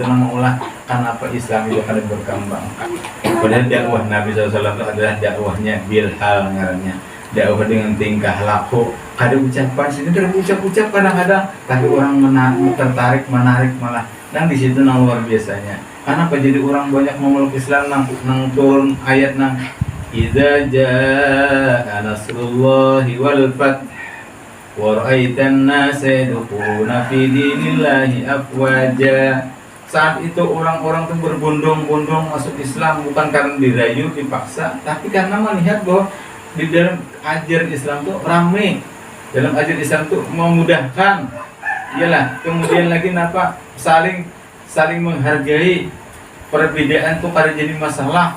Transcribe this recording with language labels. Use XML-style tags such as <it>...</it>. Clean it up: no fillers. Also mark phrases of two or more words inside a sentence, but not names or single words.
<bjn>nama ulah kenapa Islam itu kada berkembang padahal dakwah Nabi SAW adalah dakwahnya bilhal ngarannya dakwah dengan tingkah laku kada ucapan sini kada ucap-ucap kadang-kadang tapi orang tertarik menarik malah dan di situ nang luar biasanya kenapa jadi orang banyak memeluk Islam nang turun ayat nang</bjn> <ar>إذا جاء نصر الله والفتح ورأيت الناس يدخلون في دين الله أفواجا.</ar> <id>Saat itu orang-orang itu berbondong-bondong masuk Islam bukan karena dirayu, dipaksa, tapi karena melihat bahwa di dalam ajaran Islam itu ramai, dalam ajaran Islam itu memudahkan.</id> <bjn>Iyalah, kemudian lagi napa saling menghargai, perbedaan itu kada jadi masalah.</bjn>